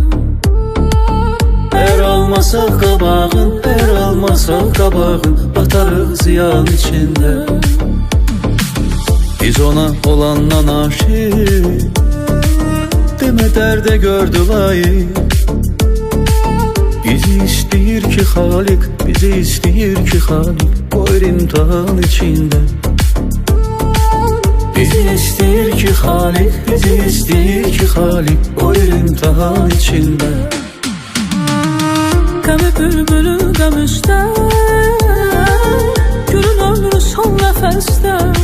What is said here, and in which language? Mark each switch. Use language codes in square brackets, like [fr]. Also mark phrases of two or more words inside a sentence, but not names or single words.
[tr] Eğer olmasak kabağın, eğer olmasak kabağın, batarız ziyan içinde. Biz ona olandan aşık, deme derde gördü layık. [az] Bizi istəyir ki Halik, bizi istəyir ki Halik, qoyur imtihan içində. Bizi istəyir ki Halik, bizi istəyir ki Halik, qoyur imtihan içində. Qəmi bülbülü qəm üstə, gülün ömrü son nəfəsdə.